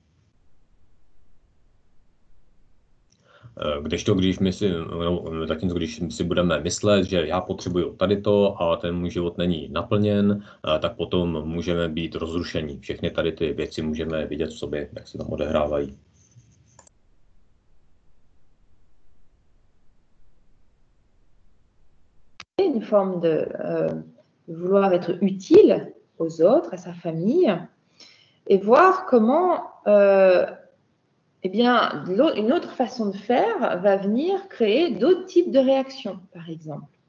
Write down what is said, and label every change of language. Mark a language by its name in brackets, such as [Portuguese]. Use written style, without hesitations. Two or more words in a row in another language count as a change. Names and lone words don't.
[Czech] Zatímco když si budeme myslet, že já potřebuju tady to a ten můj život není naplněn, tak potom můžeme být rozrušení. Všechny tady ty věci můžeme vidět v sobě, jak se tam odehrávají. [French] Une forme de vouloir être utile aux autres, à sa famille, et voir comment eh bien, une autre façon de faire va venir créer d'autres types de réactions, par exemple.